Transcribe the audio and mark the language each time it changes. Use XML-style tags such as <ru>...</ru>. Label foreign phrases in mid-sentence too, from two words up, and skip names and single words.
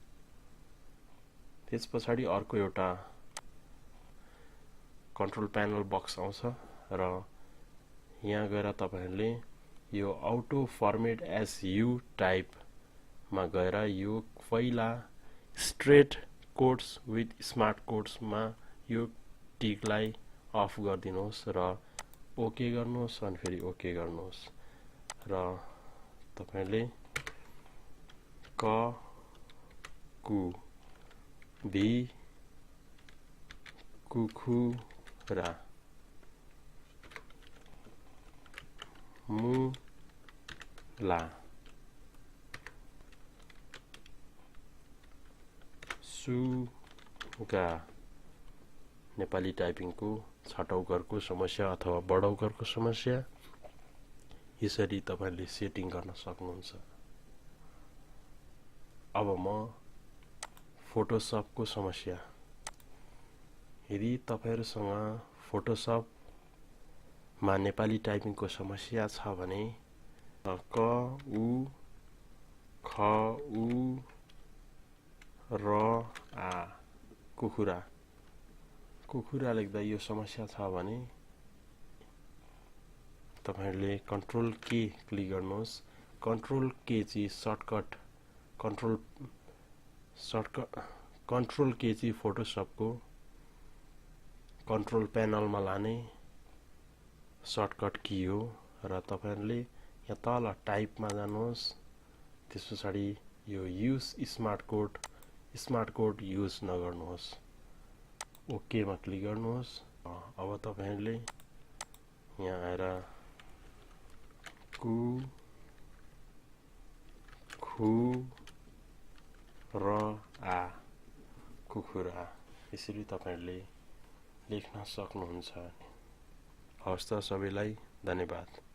<ne>त्यसपछि अर्को एउटा</ne> <en>control panel box</en> <ne>आउँछ र यहाँ गएर तपाईहरुले यो</ne> <en>auto format as you type</en> <ne>मा गएर यो पहिला</ne> <en>straight quotes with smart quotes</en> <ne>मा यो टिकलाई अफ गर्दिनुहोस् र ओके गर्नुहोस् अनि फेरि ओके गर्नुहोस् र तपाईहरुले क कु भी कुखु रा मु ला सु गा नेपाली टाइपिङको छटौकरको समस्या अथवा बडौकरको समस्या यसरी तपाईले सेटिङ गर्न सक्नुहुन्छ। अब म फोटोशपको समस्या। यदि तपाईहरुसँग फोटोशपमा नेपाली टाइपिङको समस्या छ भने क उ ख उ र आ कुखुरा लेख्दा यो समस्या छ भने तपाईहरुले</ne> <en>control K</en> <ne>क्लिक गर्नुहोस्।</ne> <en>control K</en> <ne>चाहिँ सर्टकट</ne> <en>control K</en> <ne>चाहिँ फोटोशपको</ne> <en>control panelमा</en> <ne>लाने</ne> <en>shortcut key</en> <ne>हो र तपाईहरुले यहाँ तल टाइपमा जानुहोस्। त्यसपछि यो</ne> <en>use smart code</en> <ne>युज नगर्नुहोस्। ओके मा क्लिक गर्नुहोस्। अब तपाईहरुले यहाँ आएर कु खु र आ कुखुरा यसरी तपाईहरुले लेख्न सक्नुहुन्छ। हवस् त सबैलाई धन्यवाद।</ne>